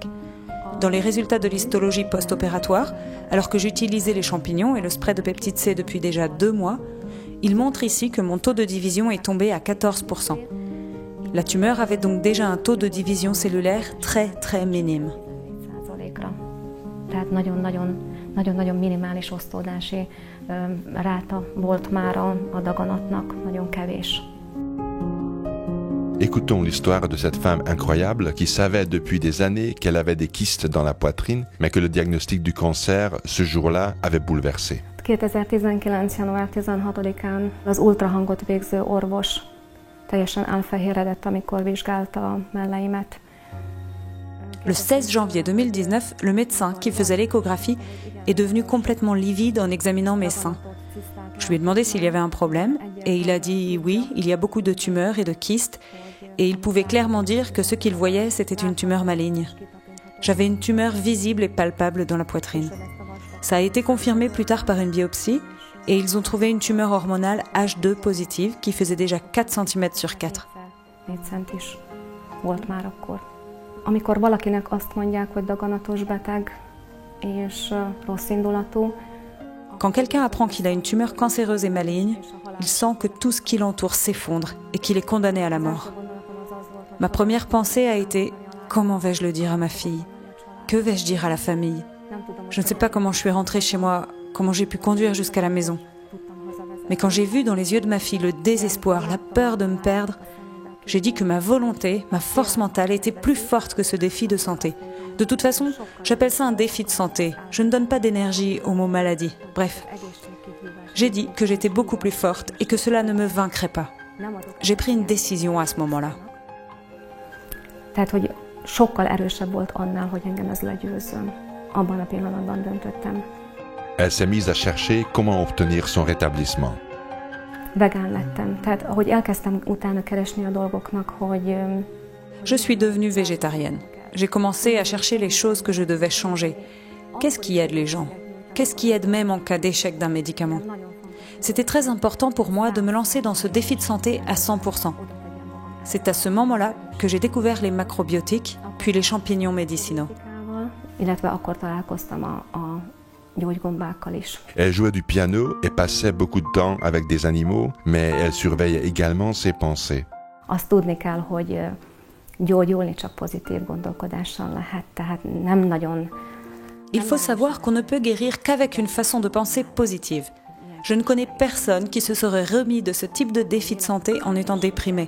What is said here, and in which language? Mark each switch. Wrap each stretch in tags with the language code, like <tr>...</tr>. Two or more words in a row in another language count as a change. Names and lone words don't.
<fr>Dans les résultats de l'histologie post-opératoire, alors que j'utilisais les champignons et le spray de peptide C depuis déjà 2 mois, il montre ici que mon taux de division est tombé à 14%. La tumeur avait donc déjà un taux de division cellulaire très très minime.</fr> <hu>Nagyon-nagyon minimális osztódási ráta volt már a daganatnak, nagyon kevés.</hu> <fr>Écoutons l'histoire de cette femme incroyable qui savait depuis des années qu'elle avait des kystes dans la poitrine, mais que le diagnostic du cancer, ce jour-là, avait bouleversé.</fr> <hu>2019. január 16-án az ultrahangot végző orvos teljesen elfehéredett, amikor vizsgálta a melleimet.</hu> <fr>Le 16 janvier 2019, le médecin qui faisait l'échographie est devenu complètement livide en examinant mes seins. Je lui ai demandé s'il y avait un problème et il a dit oui, il y a beaucoup de tumeurs et de kystes et il pouvait clairement dire que ce qu'il voyait, c'était une tumeur maligne. J'avais une tumeur visible et palpable dans la poitrine. Ça a été confirmé plus tard par une biopsie et ils ont trouvé une tumeur hormonale H2 positive qui faisait déjà 4 cm sur 4.</fr> <hu>Amikor valakinek azt mondják, hogy daganatos beteg és rossz indulatú,</hu> <fr>quand quelqu'un apprend qu'il a une tumeur cancéreuse et maligne, il sent que tout ce qui l'entoure s'effondre et qu'il est condamné à la mort. Ma première pensée a été « Comment vais-je le dire à ma fille? Que vais-je dire à la famille? Je ne sais pas comment je suis rentrée chez moi, comment j'ai pu conduire jusqu'à la maison. » Mais quand j'ai vu dans les yeux de ma fille le désespoir, la peur de me perdre, j'ai dit que ma volonté, ma force mentale était plus forte que ce défi de santé. De toute façon, j'appelle ça un défi de santé. Je ne donne pas d'énergie au mot maladie. Bref, j'ai dit que j'étais beaucoup plus forte et que cela ne me vaincrait pas. J'ai pris une décision à ce moment-là.</fr> <hu>Tehát, hogy sokkal erősebb volt annál, hogy engem ez legyőzzön. Abban a pillanatban döntöttem.</hu> <fr>Elle s'est mise à chercher comment obtenir son rétablissement.</fr> <hu>Vegán lettem, tehát ahogy elkezdtem utána keresni a dolgoknak, hogy...</hu> <fr>Je suis devenue végétarienne. J'ai commencé à chercher les choses que je devais changer. Qu'est-ce qui aide les gens? Qu'est-ce qui aide même en cas d'échec d'un médicament? C'était très important pour moi de me lancer dans ce défi de santé à 100%. C'est à ce moment-là que j'ai découvert les macrobiotiques, puis les champignons médicinaux.</fr> <hu>Illetve akkor találkoztam a gyógygombákkal is.</hu> <fr>Elle jouait du piano et passait beaucoup de temps avec des animaux, mais elle surveillait également ses pensées.</fr> <hu>Azt tudni kell, hogy gyógyulni csak pozitív gondolkodással lehet, tehát nem nagyon...</hu> <fr>Il faut savoir qu'on ne peut guérir qu'avec une façon de penser positive. Je ne connais personne qui se serait remis de ce type de défi de santé en étant déprimé.</fr>